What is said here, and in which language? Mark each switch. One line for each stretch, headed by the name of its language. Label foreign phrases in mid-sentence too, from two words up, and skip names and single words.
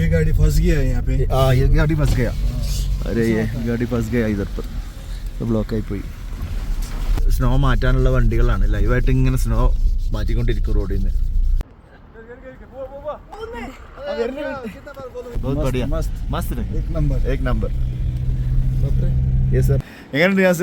Hindi: गाड़ी फंस गया है यहाँ पे. हाँ ये गाड़ी फंस गया. अरे ये गाड़ी फंस गया इधर पर.
Malayalam: ബ്ലോക്കായി പോയി. സ്നോ മാറ്റാനുള്ള വണ്ടികളാണ് ലൈവായിട്ട് ഇങ്ങനെ സ്നോ മാറ്റിക്കൊണ്ടിരിക്കും റോഡിൽ നിന്ന്. എങ്ങനെയുണ്ട് യാസേ?